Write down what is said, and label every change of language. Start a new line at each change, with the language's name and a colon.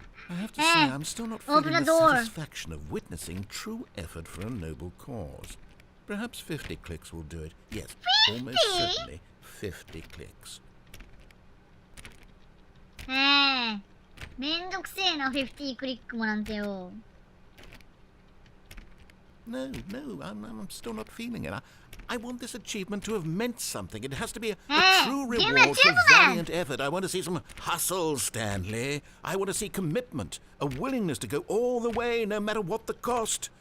English: I have to say, I'm still not feeling open the the door. satisfaction of witnessing true effort for a noble cause. Perhaps 50 clicks will do it. Yes, 50? almost certainly 50 clicks.
Japanese: めんどくせえな、50クリックもなんてよ。
English: No, I'm still not feeling it. I want this achievement to have meant something. It has to be a true give me reward for achievement. valiant effort. I want to see some hustle, Stanley. I want to see commitment, a willingness to go all the way, no matter what the cost.